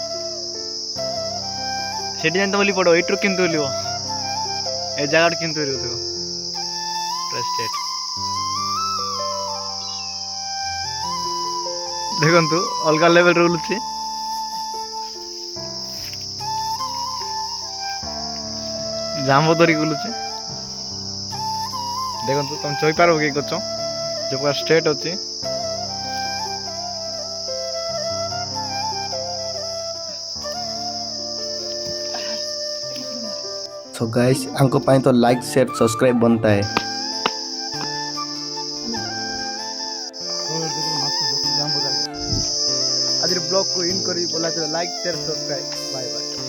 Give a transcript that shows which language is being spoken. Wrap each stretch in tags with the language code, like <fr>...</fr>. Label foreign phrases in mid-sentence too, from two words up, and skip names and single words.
<or>ସେଠି ଯେମିତି ବୋଲି ପଡ଼ିବ ଏଇଠୁ କେମିତି ଓହ୍ଲିବ ଏ ଜାଗାଟା କେମିତି ଓହ୍ଲିବ ଦେଖ ଷ୍ଟ୍ରେଟ୍ ଦେଖନ୍ତୁ ଅଲଗା ଲେଭେଲରେ ଓହ୍ଲୁଛି ଜାମ୍ବୁ ଧରିକି ବୁଲୁଛି ଦେଖନ୍ତୁ ତମେ ଚଢ଼ିପାରିବ କି ଗଛ ଯୋଉ ପୁରା ଷ୍ଟ୍ରେଟ୍ ଅଛି</or> <en>so guys</en> <hi>हमको पाए तो</hi> <en>like share subscribe</en> <hi>बनता है।</hi> <or>ଆଜିର ବ୍ଲଗ୍କୁ ଇନ୍ କରି ବୋଲା</or> <en>like share subscribe bye bye.</en>